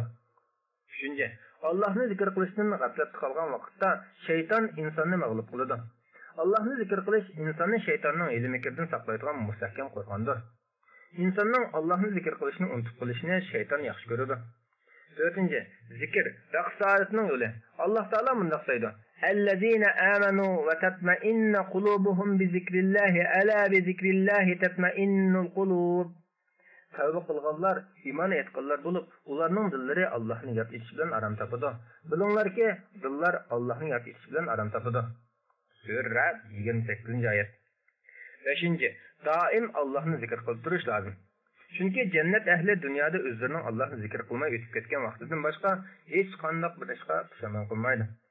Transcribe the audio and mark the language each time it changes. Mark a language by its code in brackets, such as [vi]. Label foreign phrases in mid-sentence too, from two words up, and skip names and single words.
[uz] Uchinchi, Allohni zikr qilishdan g'aflatda qolgan vaqtda shayton insonni mag'lub qiladi. Allohni zikr qilish insonni shaytonning ilmi-kirdan saqlaydigan mustahkam qo'rg'ondir. İnsanning Allohni zikr qilishni unutib qolishini shayton yaxshi ko'radi. To'rtinchi, zikr raqsoatning yo'li. Alloh taolo bunday deydi: [ar] الذين آمنوا وتطمئن قلوبهم بذكر الله ألا بذكر الله تطمئن القلوب. [uz] Tavba qilganlar, iymon etganlar bo'lib, ularning dillari Allohning yod etishi bilan aram topadi. Bilinglarki, dillar Allohning yod etishi bilan aram topadi. Sura 28-oyat. 5. Doim Allohni zikr qilib turish lozim. Chunki jannat ahli dunyoda o'zlarining Allohni zikr qilmay o'tib ketgan vaqtidan boshqa hech qanday bir ishga pushaymon qilmaydi.